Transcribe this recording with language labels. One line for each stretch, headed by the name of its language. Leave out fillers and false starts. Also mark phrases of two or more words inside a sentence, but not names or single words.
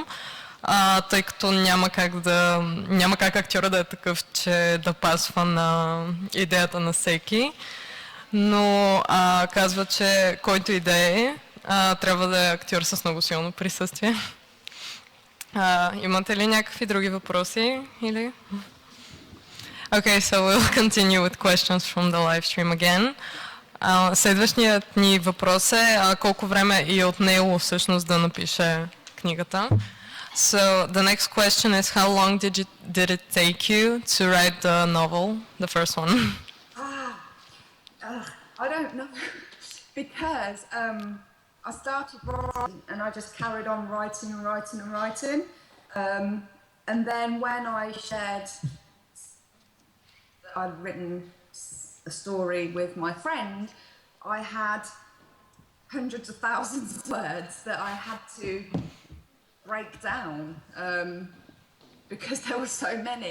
Bulgarian: Тъй като няма как актьора да е такъв, че да пасва на идеята на всеки. Но казва, че който и да е, трябва да е актьор с много силно присъствие. Имате ли някакви други въпроси? Или?
English: Okay, so we'll continue with questions from the live stream again.
Bulgarian: Следващият ни въпрос е колко време е отнело всъщност да напише книгата.
English: So the next question is, how long did it take you to write the novel, the first one? I don't know because I started writing and I just carried on writing. And then when I shared that I'd written a story with my friend, I had hundreds of thousands of words that I had to break down because there were so many.